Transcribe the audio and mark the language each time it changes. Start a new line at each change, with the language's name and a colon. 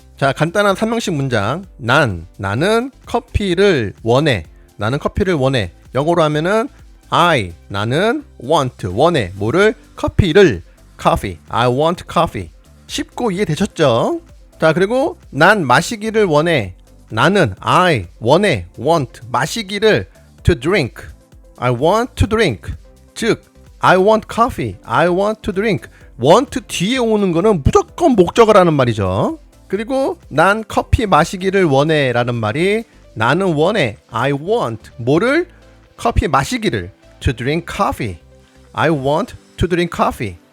Korean: 자, 간단한 3형식 문장. 나는 커피를 원해. 나는 커피를 원해. 영어로 하면은 나는 원해. 뭐를? 커피를.
English: coffee. I want coffee.
Korean: 쉽고 이해되셨죠? 자, 그리고 난 마시기를 원해. 나는
English: want
Korean: 마시기를
English: to drink. I want to drink. 즉 I want coffee. I want to drink.
Korean: want 뒤에 오는 거는 무조건 목적어라는 말이죠. 그리고 난 커피 마시기를 원해 라는 말이 나는 원해.
English: I want
Korean: 뭐를? 커피 마시기를.
English: to drink coffee. I want to drink coffee.